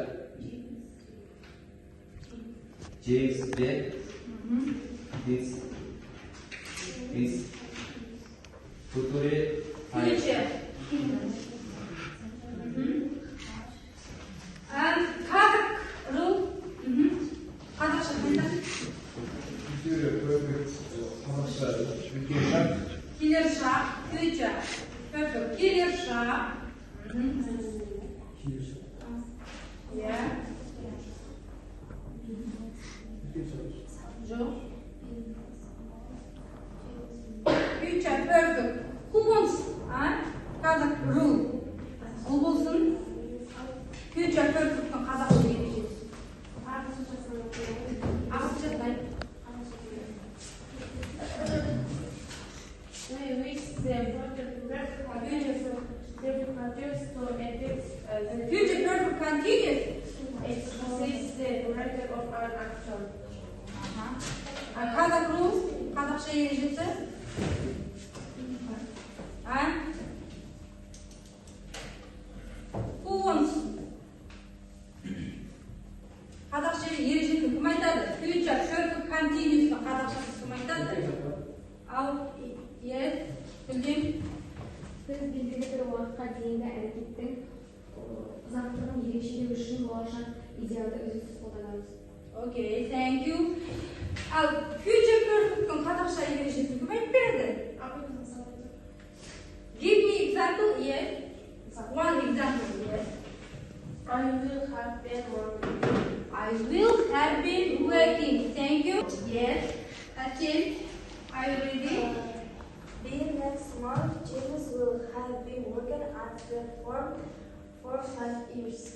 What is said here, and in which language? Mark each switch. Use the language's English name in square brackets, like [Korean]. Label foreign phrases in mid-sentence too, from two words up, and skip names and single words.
[English] James did this future. Future. And Kazakh rule. [Kazakh] Қазақша айтады. [English] Future perfect. [Kazakh] Келер шақ. Future. Perfect. Келер шақ. Yeah. Жоқ. [English] Future perfect. Who wants? Kazakh rule. [Kazakh] Ол болсын. [English] Future perfect'ın [Kazakh] қазақша ережесі. Ағылшынша айтайын. [English] Future perfect continuous. It consists the writer of an action. Kazakh rules. [Kazakh] Қазақша ережесі. [English] Who wants? [Kazakh] Қазақша ережесін кім айтады? [English] Future perfect continuous'ны [Kazakh] қазақшасын кім айтады? Ал, yes, білдім. Біз белгілі бір уақытқа дейінгі әрекеттің ұзақтығын ерекшелеу үшін болашақ идеалды үздіксіз қолданамыз. [English] Okay, thank you. [Kazakh] Ал, [English] future perfect'ın [Kazakh] қазақша ережесін кім айтып береді? [English] Give me example, yes. One example, yes. I will have been working. I will have been working. Thank you. Yes. Atil, are you ready? Being next month, James will have been working at the farm for 5 years.